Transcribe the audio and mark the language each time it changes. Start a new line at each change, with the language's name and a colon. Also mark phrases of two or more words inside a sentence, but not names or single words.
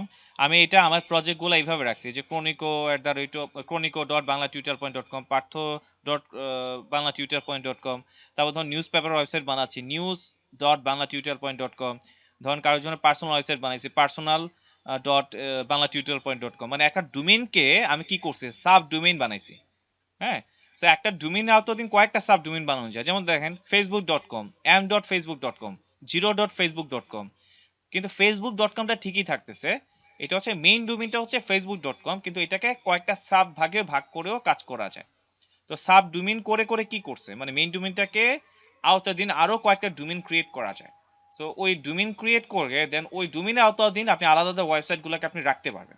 Bangla: আমি এটা আমার প্রজেক্টগুলো এইভাবে রাখছি যে chronico@chronico.banglaTutorial.com, পার্থ.banglaTutorial.com, তারপর ধরুন
English: news paper website
Bangla: বানাচ্ছি news.banglaTutorial.com, ধরুন কারোর জন্য
English: personal website
Bangla: বানাইছি personal.banglaTutorial.com। মানে একটা ডোমেইনকে আমি কি করছি
English: sub domain
Bangla: বানাইছি, হ্যাঁ। সো একটা ডোমেইনে আওতাধীন কয়েকটা
English: sub domain
Bangla: বানানো যায়। যেমন দেখেন facebook.com, am.facebook.com, zero.facebook.com, কিন্তু facebook.comটা ঠিকই থাকতেছে, এটা হচ্ছে
English: main domainটা
Bangla: হচ্ছে facebook.com, কিন্তু এটাকে কয়েকটা সাব ভাগে ভাগ করেও কাজ করা যায়। তো
English: sub domain
Bangla: করে করে কি করছে, মানে
English: main domainটাকে
Bangla: আওতাধীন আরো কয়েকটা
English: domain create
Bangla: করা যায়। সো ওই
English: domain create
Bangla: করে দেন ওই ডোমেইনের আওতাধীন আপনি আলাদা আলাদা ওয়েবসাইটগুলোকে আপনি রাখতে পারবেন।